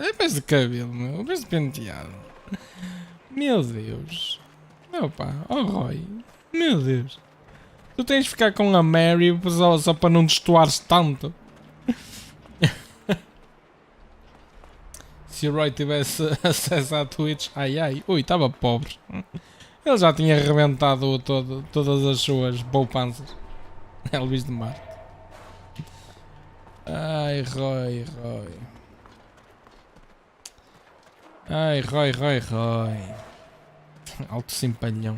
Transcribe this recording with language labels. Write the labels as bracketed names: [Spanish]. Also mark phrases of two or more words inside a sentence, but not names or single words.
[Portuguese] É vez de cabelo, meu. Vez de penteado. Meu Deus. Opa, oh Roy. Meu Deus. Tu tens de ficar com a Mary só para não destoares tanto. Se o Roy tivesse acesso à Twitch, ai ai, ui, estava pobre. Ele já tinha arrebentado todas as suas poupanças. Elvis de Marte. Ai, Roy. Ai, Roy. Alto simpalhão.